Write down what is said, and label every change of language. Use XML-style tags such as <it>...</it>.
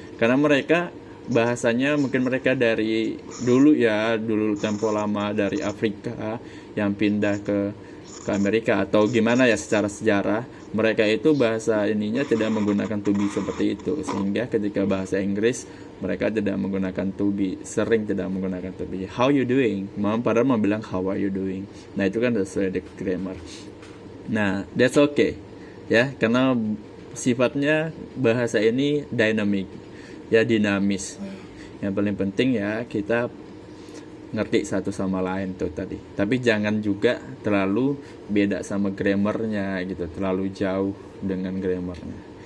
<id>Karena mereka bahasanya mungkin mereka dari dulu ya, dulu tempo lama dari Afrika yang pindah ke Amerika atau gimana ya, secara sejarah mereka itu bahasa ininya tidak menggunakan to be seperti itu, sehingga ketika bahasa Inggris mereka tidak menggunakan to be, sering tidak menggunakan to be.</id> <en>How you doing,</en> <id>padahal mau bilang</id> <en>how are you doing.</en> <id>Nah itu kan sesuai dengan grammar. Nah</id> <en>that's okay</en> <id>ya, karena sifatnya bahasa ini dynamic ya, dinamis. Yang paling penting ya kita ngerti satu sama lain tuh tadi. Tapi jangan juga terlalu beda sama grammarnya gitu, terlalu jauh dengan grammarnya.</id>